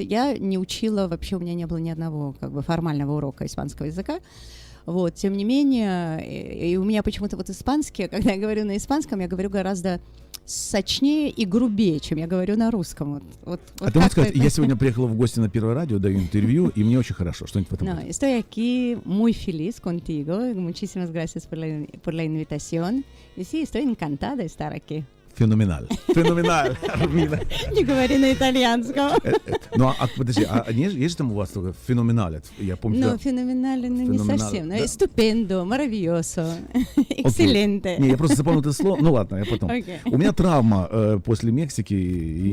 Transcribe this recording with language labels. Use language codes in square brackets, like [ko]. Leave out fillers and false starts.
[ru] Я не учила, вообще у меня не было ни одного формального урока испанского языка. Вот, тем не менее, и у меня почему-то вот испанский, когда я говорю на испанском, я говорю гораздо сочнее и грубее, чем я говорю на русском. А ты можешь сказать, я сегодня приехала в гости на Первое радио, даю интервью, и мне очень хорошо. Что-нибудь в этом [es] No, [ru] роде. [es] estoy aquí muy feliz contigo. Muchísimas gracias por la invitación. Y sí, estoy encantada de estar aquí. [ru] Феноменаль. Феноменаль, Армина. Не говори на итальянском. Ну, подожди, есть же там у вас только феноменаль? Я помню, No, феноменально, не Феноменаль, совсем. да. [es] Estupendo, maravilloso, excelente. [ru] Не, я просто запомнил это слово. Ну ладно, я потом. Окей. У меня травма после Мексики и